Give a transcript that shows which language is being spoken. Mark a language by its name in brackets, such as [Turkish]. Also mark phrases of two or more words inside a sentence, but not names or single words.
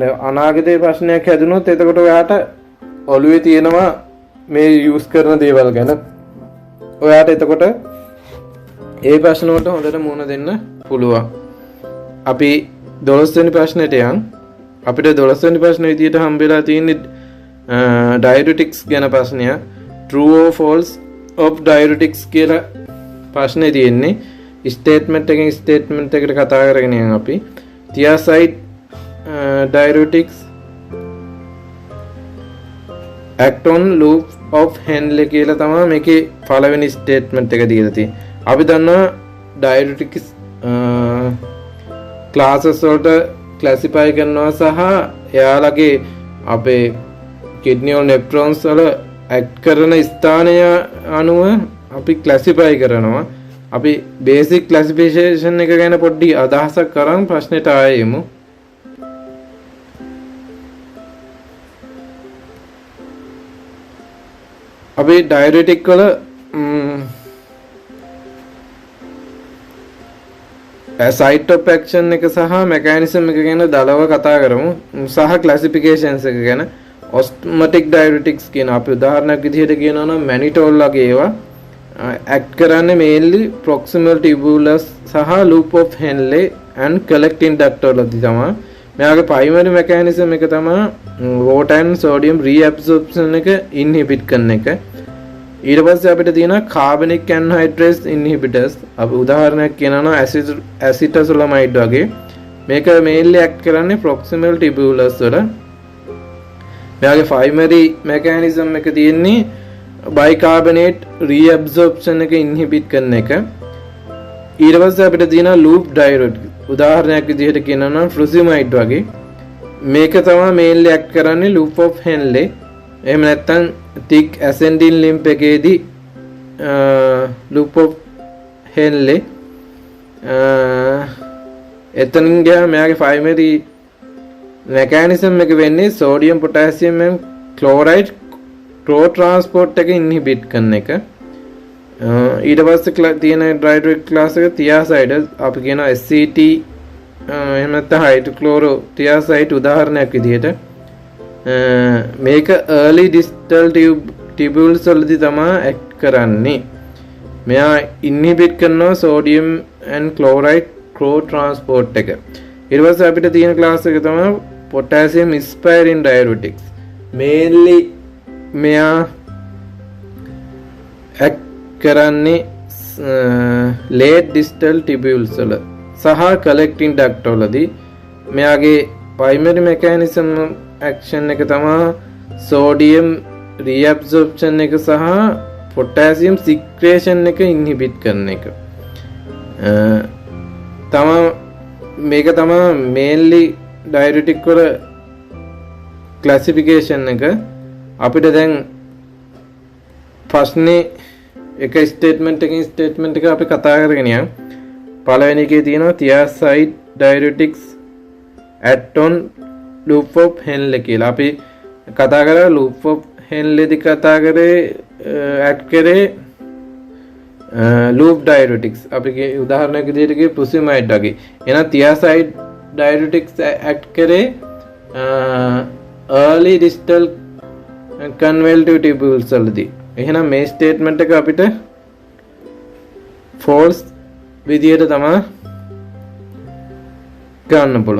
[Sinhala] අනාගතේ ප්‍රශ්නයක් හැදුනොත් එතකොට ඔයාට ඔළුවේ තියෙනවා මේ යූස් කරන දේවල් ගැන. ඔයාට එතකොට ඒ ප්‍රශ්න වලට හොඳට මුහුණ දෙන්න පුළුවන්. අපි 12 වෙනි ප්‍රශ්නෙට යන්. අපිට 12 වෙනි ප්‍රශ්නේ විදියට හම්බෙලා තියෙන්නේ diuretics ගැන ප්‍රශ්නය. [English] true or false of diuretics [Sinhala] කියලා ප්‍රශ්නේ තියෙන්නේ. ස්ටේට්මන්ට් එකෙන් ස්ටේට්මන්ට් එකට කතා කරගෙන යන් අපි. [English] thiazide diuretics act on loop of Henle [Sinhala] කියලා තමයි මේකේ පළවෙනි ස්ටේට්මන්ට් එක දීලා තියෙන්නේ. අපි දන්නවා diuretics ක්ලාසස් වලට ක්ලාසිෆයි කරනවා සහ එයාලගේ අපේ කිඩ්නි වල නෙෆ්‍රෝන්ස් වල ඇක්ට් කරන ස්ථානය අනුව අපි ක්ලාසිෆයි කරනවා. අපි [English] basic classification [Sinhala] එක ගැන පොඩ්ඩි අදහසක් කරන් ප්‍රශ්නෙට ආයෙමු. අපි diuretic වල [English] site of action [Sinhala] එක සහ mechanism එක ගැන දලව කතා කරමු සහ classifications එක ගැන. [English] osmotic diuretics [Sinhala] කියන අපි උදාහරණයක් විදිහට කියනවා නම් mannitol වගේ ඒවා act කරන්නේ [English] mainly proximal tubulus [Sinhala] සහ [English] loop of Henle and collecting duct [Sinhala] වලදී තමයි. මෙයාගේ [English] primary mechanism [Sinhala] එක තමයි [English] water and sodium reabsorption [Sinhala] එක inhibit කරන එක. ඊට පස්සේ අපිට තියෙනවා [English] carbonic anhydrase inhibitors. [Sinhala] අපි උදාහරණයක් කියනවා නම් acetazolamide වගේ. මේක [English] mainly act [Sinhala] කරන්නේ [English] proximal tubulus [Sinhala] වල. මෙයාගේ [English] primary mechanism [Sinhala] එක තියෙන්නේ [English] bicarbonate reabsorption [Sinhala] එක inhibit කරන එක. ඊට පස්සේ අපිට තියෙනවා [English] loop diuretic. [Sinhala] උදාහරණයක් විදිහට කියනවා නම් furosemide වගේ. මේක තමයි [English] mainly act [Sinhala] කරන්නේ [English] loop of Henle. [Sinhala] එහෙම නැත්නම් [English] thick ascending lymph [Sinhala] එකේදී [English] loop of Henle [Sinhala] එතනින් ගියාම මෙයාගේ [English] primary mechanism [Sinhala] එක වෙන්නේ [English] sodium potassium and chloride transport [Sinhala] එක inhibit කරන එක. ඊට පස්සේ තියෙන [English] diuretic class [Sinhala] එක thiazide. අපි කියනවා SCT එහෙම නැත්නම් hydrochlorothiazide උදාහරණයක් විදිහට. මේක [English] early distal tubules [Sinhala] වලදී තමයි act කරන්නේ. මෙයා inhibit කරනවා [English] sodium and chloride transport [Sinhala] එක. ඊට පස්සේ අපිට තියෙන class එක තමයි [English] potassium sparing diuretics. [Sinhala] mainly මෙයා act කරන්නේ [English] late distal tubules [Sinhala] වල සහ [English] collecting duct [Sinhala] වලදී. මෙයාගේ [English] primary mechanism action [Sinhala] එක තමයි [English] sodium reabsorption [Sinhala] එක සහ [English] potassium secretion [Sinhala] එක inhibit කරන එක. මේක තමයි [English] mainly diuretic [Sinhala] වල classification එක. අපිට දැන් ප්‍රශ්නේ එක ස්ටේට්මන්ට් එකකින් ස්ටේට්මන්ට් එක අපි කතා කරගෙන යමු. පළවෙනි එකේ තියෙනවා [English] thiazide diuretics act on loop of Henle [Sinhala] කියලා. අපි කතා කරා [English] loop of Henle [Sinhala] දී කතා කරේ act කරේ [English] loop diuretics. [Sinhala] අපි උදාහරණයක් විදිහට කිව්වේ furosemide වගේ. එහෙනම් [English] thiazide diuretics act [Sinhala] කරේ [English] early distal convolutive tubules [Sinhala] වලදී. එහෙනම් මේ ස්ටේට්මන්ට් එක අපිට ෆෝල්ස් විදියට තමයි ගන්න පුළුවන්.